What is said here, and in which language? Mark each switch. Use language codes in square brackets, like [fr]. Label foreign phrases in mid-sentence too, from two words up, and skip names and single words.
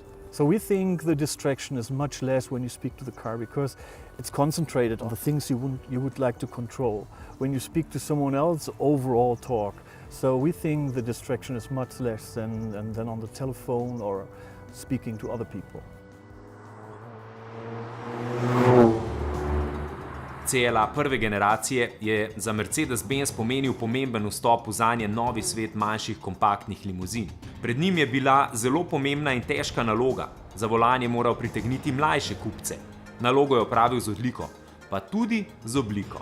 [en] So we think the distraction is much less when you speak to the car, because it's concentrated on the things you would like to control. When you speak to someone else, overall talk. So we think the distraction is much less than on the telephone or speaking to other people. [sl] CLA prve generacije je za Mercedes-Benz pomenil pomemben vstop v zanje novi svet manjših kompaktnih limuzin. Pred njim je bila zelo pomembna in težka naloga. Za volan je moral pritegniti mlajše kupce. Nalogo je opravil z odliko, pa tudi z obliko.